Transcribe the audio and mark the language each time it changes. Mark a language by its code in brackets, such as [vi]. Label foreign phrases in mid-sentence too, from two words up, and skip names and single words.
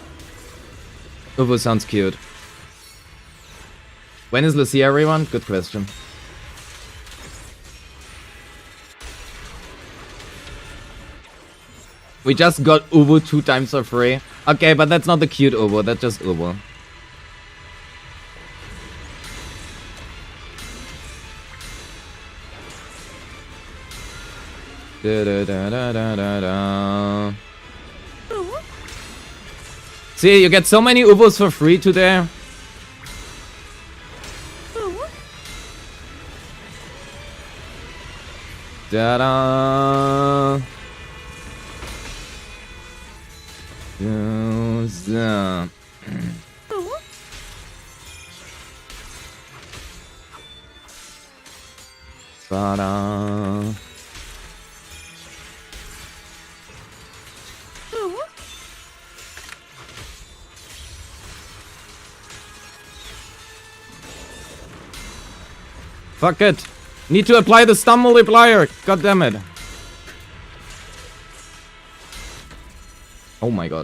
[en] Uvu sounds cute. When is Lucia, everyone? Good question. We just got Uvu 2 times for free. Okay, but that's not the cute Uvu, that's just Uvu. Da, da, da, da, da, da, da. See, you get so many Uvos for free today. Da-da. Ba-da. Fuck it. Need to apply the stun multiplier. God damn it. Oh my god.